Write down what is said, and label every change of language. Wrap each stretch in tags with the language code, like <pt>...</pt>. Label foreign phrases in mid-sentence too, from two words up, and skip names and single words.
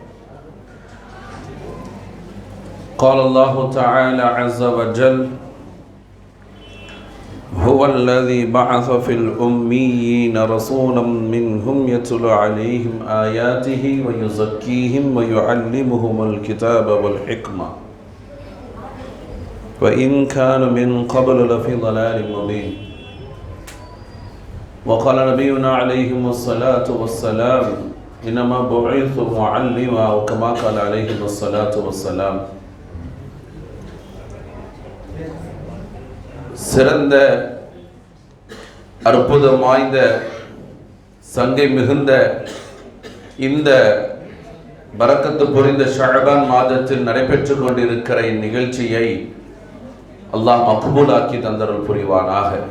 <ar>قال الله تعالى عز وجل: هو الذي بعث في الأميين رسولا منهم يتلو عليهم آياته ويزكيهم ويعلمهم الكتاب والحكمة وإن كانوا من قبل لفي ضلال مبين. وقال نبينا عليه الصلاة والسلام: إنما بعثت معلما، وكما قال عليه الصلاة والسلام.</ar> <ta>சிறந்த அற்புதம் வாய்ந்த சங்கை மிகுந்த இந்த பரக்கத்து புரிந்த ஷஅபான் மாதத்தில் நடைபெற்று கொண்டிருக்கிற இந்நிகழ்ச்சியை அல்லாஹ் மக்பூலாக்கி தந்தருள் புரிவானாக.</ta>